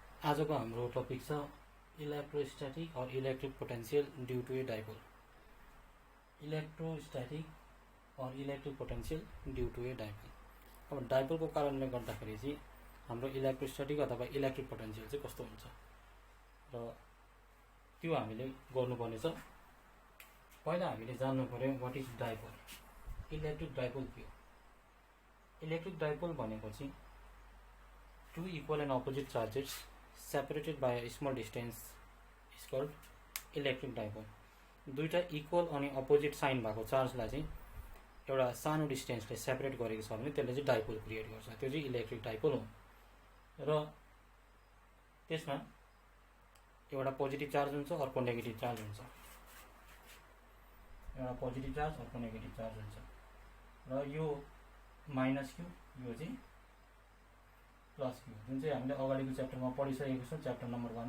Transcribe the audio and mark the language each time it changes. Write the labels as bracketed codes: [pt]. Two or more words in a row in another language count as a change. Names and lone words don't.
[ne] आजको हाम्रो टपिक छ इलेक्ट्रोस्टैटिक और [en] electric potential due to a dipole. इलेक्ट्रोस्टैटिक और electric potential due to a dipole. [ne] अब डाइपोलको कारणले गर्दाखेरि चाहिँ हाम्रो इलेक्ट्रोस्टैटिक अथवा [en] electric potential [ne] चाहिँ कस्तो हुन्छ र त्यो हामीले गर्नुपर्ने छ। पहिला हामीले जान्नु पर्यो [en] what is dipole. electric dipole [ne] के हो? [en] electric dipole [ne] भनेको चाहिँ [en] two equal and opposite charges separated by a small distance is called electric dipole। [ne] दुईटा इक्वल अनि [en] opposite sign [ne] भएको चार्जलाई चाहिँ एउटा सानो डिस्टेन्सले सेपरेट गरेको छ भने त्यसले चाहिँ डाइपोल क्रिएट गर्छ, त्यो चाहिँ [en] electric dipole [ne] हो। र त्यसमा एउटा [en] positive charge [ne] हुन्छ, अर्को [en] negative charge [ne] हुन्छ। एउटा [en] positive charge, [ne] अर्को [en] negative charge [ne] हुन्छ र यो [en] minus q, [ne] यो चाहिँ [en] plus q, [ne] जुन चाहिँ हामीले अगाडिको च्याप्टरमा पढिसकेको छौँ, [en] chapter number [ne] 1 मा।